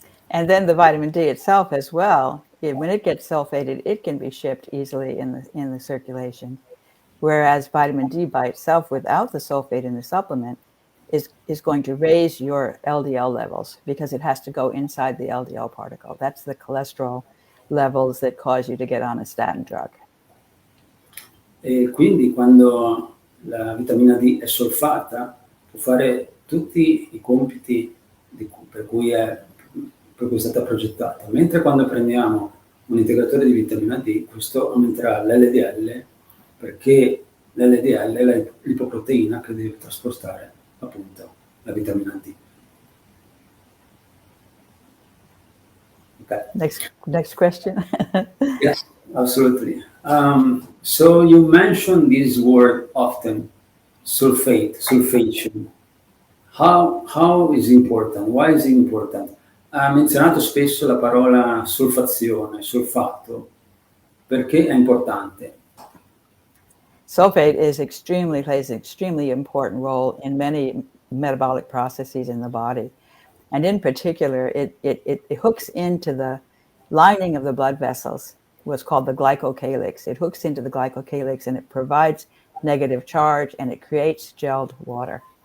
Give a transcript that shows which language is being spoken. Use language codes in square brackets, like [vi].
[en] And then the vitamin D itself as well, when it gets sulfated, it can be shipped easily in the circulation. Whereas vitamin D by itself, without the sulfate in the supplement, is going to raise your LDL levels because it has to go inside the LDL particle. That's the cholesterol levels that cause you to get on a statin drug. [it] E quindi quando la vitamina D è solfata può fare tutti i compiti per cui è stata progettata, mentre quando prendiamo un integratore di vitamina D, questo aumenterà l'LDL, perché l'LDL è l'ipoproteina che deve trasportare appunto la vitamina D. [en] Okay. Next question. Yes, absolutely. So you mentioned this word often, sulfation. How is it important? Why is it important? [it] Ha menzionato spesso la parola solfazione, solfato, perché è importante? [en] Sulfate plays an extremely important role in many metabolic processes in the body. And in particular, it hooks into the lining of the blood vessels, what's called the glycocalyx. It hooks into the glycocalyx and it provides negative charge and it creates gelled water.